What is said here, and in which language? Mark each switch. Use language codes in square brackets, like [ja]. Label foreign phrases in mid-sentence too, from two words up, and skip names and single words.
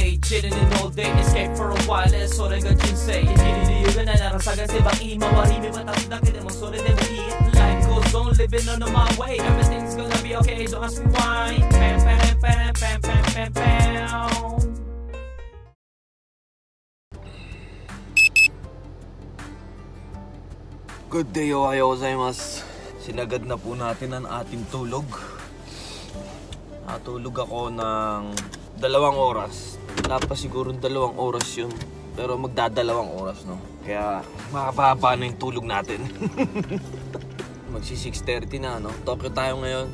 [en] sitting in all day, escape for a while, [ja] それが人生。生きる理由がないなら探せばいい。周り見渡すだけでもそれでもいい。 [en] Life goes on, living on my way. Everything's gonna be okay, don't ask me why. Pam, pam, pam, pam, pam, pam, pam. Good day, [ja] おはようございます. [tl] Sinagad na po natin ang ating tulog. Natulog ako ng 2 oras. Wala pa siguro 2 oras yun. Pero magdadalawang oras, no? Kaya makapahaba na yung tulog natin. Magsi 6:30 na, no? Tokyo tayo ngayon.